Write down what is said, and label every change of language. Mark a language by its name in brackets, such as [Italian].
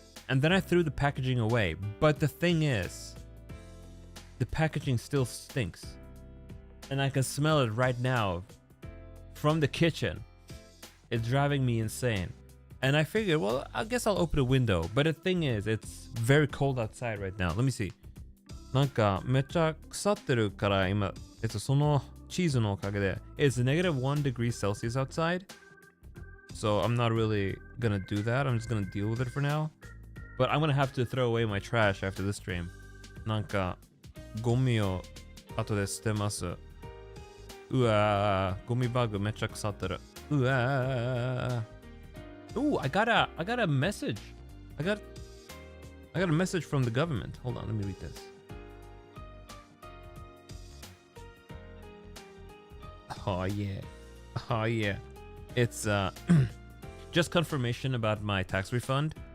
[English] And then I threw the packaging away. But the thing is, the packaging still stinks. And I can smell it right now from the kitchen. It's driving me insane. And I figured, well, I guess I'll open a window. But the thing is, it's very cold outside right now. Let me see. [Japanese] なんかめっちゃ腐ってるから今、そのチーズのおかげで [English] it's -1 degree Celsius outside. So I'm not really gonna do that. I'm just gonna deal with it for now. But I'm gonna have to throw away my trash after this stream. [Japanese] なんかゴミを後で捨てます。うわー、ゴミバッグめっちゃ腐ってる。 [English] うわー。Ooh, I got a message. I got a message from the government. Hold on, let me read this. Oh yeah. Oh yeah. It's just confirmation about my tax refund.